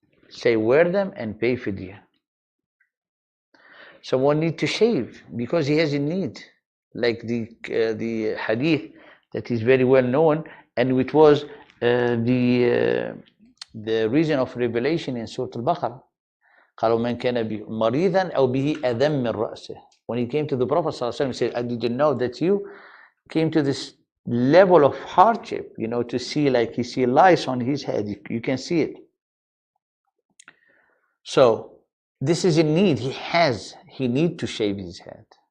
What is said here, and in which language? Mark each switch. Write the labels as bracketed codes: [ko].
[en] Say, wear them and pay fidya. Someone needs to shave because he has a need, like the hadith that is very well known, and which was the reason of revelation in Surah Al-Baqarah. [ar] قالوا من كان مريضا أو به أذى من رأسه. [en] When he came to the Prophet ﷺ, he said, I didn't know that you came to this level of hardship, to see, like he see lice on his head. You can see it. So this is a need he need to shave his head.